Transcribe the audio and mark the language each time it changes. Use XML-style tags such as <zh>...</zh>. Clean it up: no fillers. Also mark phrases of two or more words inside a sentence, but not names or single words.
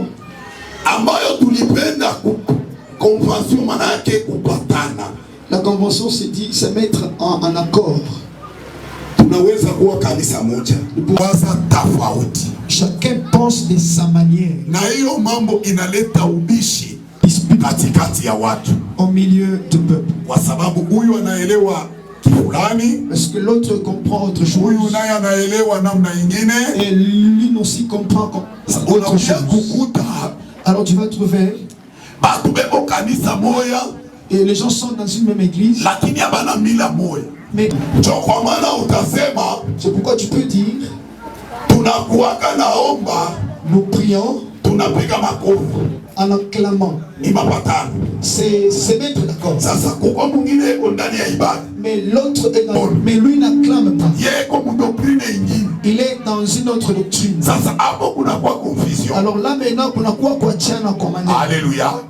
<sw>Ambayo tulipenda convention manake kupatana.</sw> <fr>La convention c'est dit se mettre en accord.</fr> <sw>Tunaweza kuwa kanisa moja, waza tofauti.</sw> <fr>Chacun pense de sa manière.</fr> <sw>Na hiyo mambo inaleta ubishi katikati ya watu.</sw> <fr>Au milieu du peuple.</fr> <sw>Kwa sababu huyu anaelewa fulani,</sw> <fr>parce que l'autre comprend autre chose.</fr> <sw>Huyu naye anaelewa namna nyingine.</sw> <fr>Et lui aussi comprend autre chose. Alors tu vas trouver</fr> <sw>batu beko kanisa moya,</sw> <fr>et les gens sont dans une même église,</fr> <sw>lakini abana mila moya.</sw> <fr>Mais</fr> <sw>kwa maana utasema,</sw> <fr>c'est pourquoi tu peux dire,</fr> <sw>tunakuwa naomba,</sw> <fr>nous prions,</fr> <sw>tunapiga makofi.</sw> <fr>en acclamant. C'est se mettre d'accord. Mais l'autre est dans... Mais lui n'acclame pas. Il est dans une autre doctrine. Alors là maintenant, Alléluia.</fr>